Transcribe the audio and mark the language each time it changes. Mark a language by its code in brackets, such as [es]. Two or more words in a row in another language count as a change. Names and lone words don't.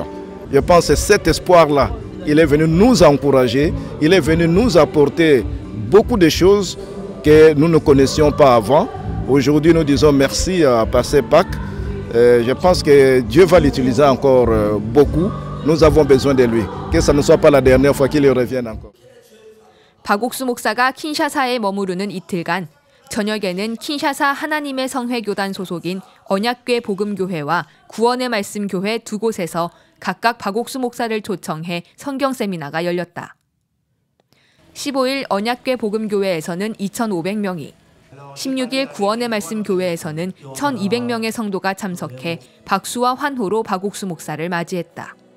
[fr] Je pense que cet espoir-là, il est venu nous encourager, il est venu nous apporter beaucoup de choses que nous ne connaissions pas avant. Aujourd'hui, nous disons merci à Pasteur Pâques. Je pense que Dieu va l'utiliser encore beaucoup. Nous avons besoin de lui. Que ça ne soit pas la dernière fois qu'il revienne encore. [ko] 박옥수 목사가 킨샤사에 머무르는 이틀간 저녁에는 킨샤사 하나님의 성회교단 소속인 언약궤 복음교회와 구원의 말씀 교회 두 곳에서 각각 박옥수 목사를 초청해 성경 세미나가 열렸다. 15일 언약궤 복음교회에서는 2,500명이, 16일 구원의 말씀 교회에서는 1,200명의 성도가 참석해 박수와 환호로 박옥수 목사를 맞이했다.